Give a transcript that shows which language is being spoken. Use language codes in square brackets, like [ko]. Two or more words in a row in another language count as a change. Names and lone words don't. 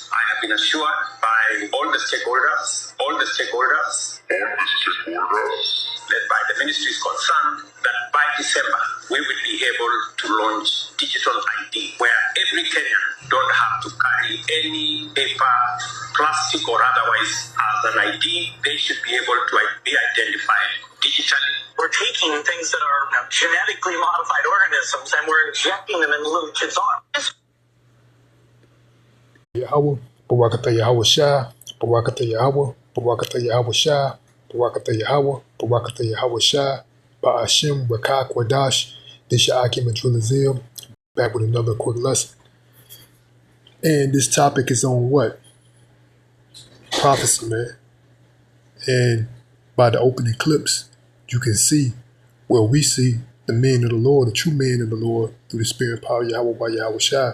[en] I have been assured by all the stakeholders, led by the ministries concerned, that by December we will be able to launch digital ID, where every Kenyan don't have to carry any paper, plastic or otherwise as an ID. They should be able to be identified digitally. We're taking things that are genetically modified organisms and we're injecting them in little kids' arms. Yahweh, Barakatah Yahweh Shah, Barakatah Yahweh, Barakatah Yahweh Shah, Barakatah Yahweh, Barakatah Yahweh Shah, Ba'ashim, Rakak, Wadash, Disha'akim, and Trilazil, back with another quick lesson. And this topic is on what? Prophecy, man. And by the opening clips, you can see where we see the men of the Lord, the true men of the Lord, through the spirit and power of Yahweh by Yahweh Shah.